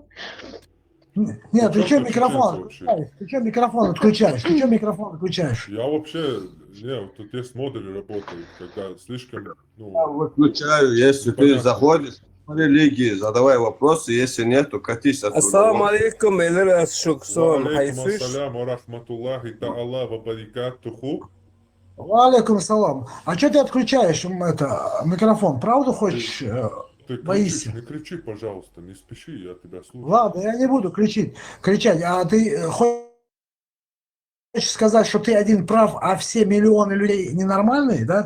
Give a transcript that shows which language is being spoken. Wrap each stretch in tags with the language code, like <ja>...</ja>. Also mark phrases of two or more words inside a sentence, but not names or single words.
<ru>Нет, ты что микрофон отключаешь? Ты что микрофон отключаешь? Я вообще, не, тут есть модули работают, когда слишком, ну... Я выключаю, если ты заходишь по религии, задавай вопросы, если нет, то катись отсюда.</ru> <ar>السلام عليكم, Эльра Шуксон, عليكم السلام ورحمة الله تعالى وبركاته. عليكم السلام.</ar> <ru>А что ты отключаешь микрофон? Правду хочешь? Ты Боишься? не кричи, пожалуйста, не спеши, я тебя слушаю. Ладно, я не буду кричать. А ты хочешь сказать, что ты один прав, а все миллионы людей ненормальные, да?</ru>